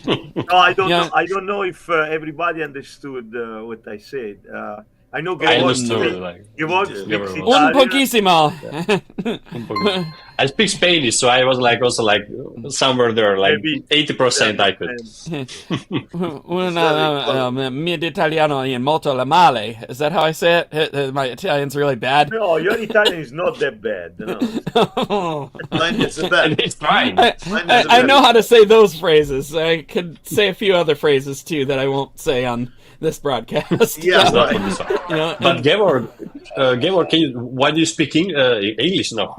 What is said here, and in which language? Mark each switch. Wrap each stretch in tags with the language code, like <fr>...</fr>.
<en>No, I don't know if everybody understood what I said. I know</en> <it>Un pochissimo.</it> <en>I speak Spanish, so I was also somewhere there, like 80% I could.</en> <it>Mio italiano è molto male.</it> <en>Is that how I say it? My Italian's really bad. No, your Italian is not that bad. No. Mine is bad. It's fine. I know how to say those phrases. I could say a few other phrases too that I won't say on this broadcast. Yeah, right. But Georg, why do you speak English now?</en>